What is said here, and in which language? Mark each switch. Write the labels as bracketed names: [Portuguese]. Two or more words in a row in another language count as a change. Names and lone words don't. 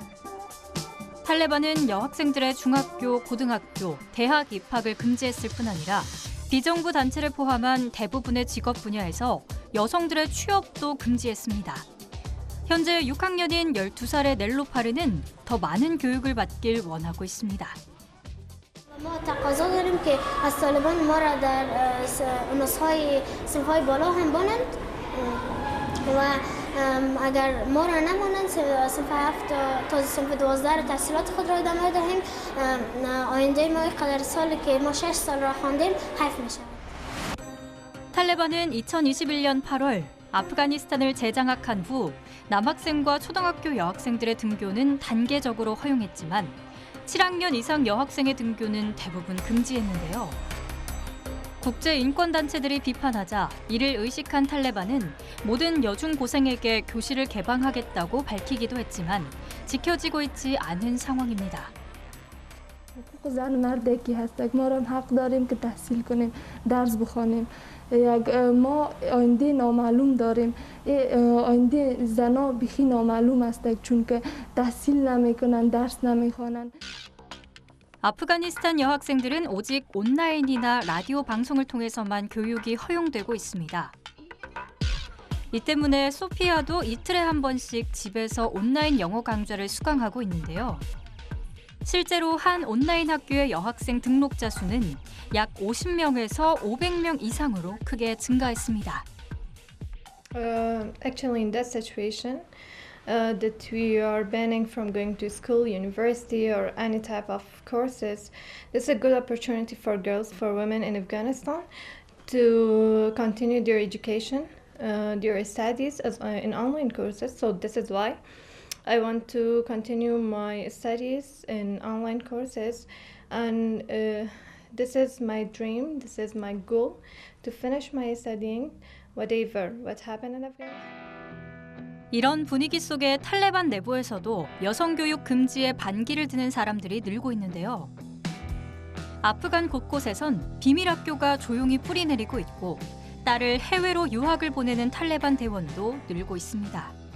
[Korean] 탈레반은 여학생들의 중학교, 고등학교, 대학 입학을 금지했을 뿐 아니라 비정부 단체를 포함한 대부분의 직업 분야에서 여성들의 취업도 금지했습니다. 현재 6학년인 12살의 넬로파르는 더 많은 교육을 받길 원하고 있습니다. [Persian] ما تقاضا داریم که از طالبان ما را در نسخه‌های صنف‌های بالا هم بانند و اگر ما را نمانند صنف 7 تا صنف 12 را تحصیلات خود را ادامه دهیم آینده ما قدر سالی که ما 6 سال را خواندیم حیف می‌شود. [Korean] 탈레반은 2021년 8월 아프가니스탄을 재장악한 후 남학생과 초등학교 여학생들의 등교는 단계적으로 허용했지만 7학년 이상 여학생의 등교는 대부분 금지했는데요. 국제인권단체들이 비판하자 이를 의식한 탈레반은 모든 여중고생에게 교실을 개방하겠다고 밝히기도 했지만 지켜지고 있지 않은 상황입니다. [Persian] حقوق زن مردکی هست ما هم حق داریم که تحصیل کنیم درس بخوانیم ما آینده نامعلوم داریم آینده زنا بیخی نامعلوم است چون که تحصیل نمیکنن درس نمیخوانن [Korean] 아프가니스탄 여학생들은 오직 온라인이나 라디오 방송을 통해서만 교육이 허용되고 있습니다. 이 때문에 소피아도 이틀에 한 번씩 집에서 온라인 영어 강좌를 수강하고 있는데요. 실제로 한 온라인 학교의 여학생 등록자 수는 약 50명에서 500명 이상으로 크게 증가했습니다. [English] Actually, in that situation, that we are banning from going to school, university, or any type of courses, this is a good opportunity for girls, for women in Afghanistan to continue their education, their studies in online courses. So this is why I want to continue my studies in online courses, and this is my dream, this is my goal, to finish my studying, whatever what happened in Afghanistan. [Korean] 이런 분위기 속에 탈레반 내부에서도 여성 교육 금지에 반기를 드는 사람들이 늘고 있는데요. 아프간 곳곳에선 비밀 학교가 조용히 뿌리내리고 있고 딸을 해외로 유학을 보내는 탈레반 대원도 늘고 있습니다.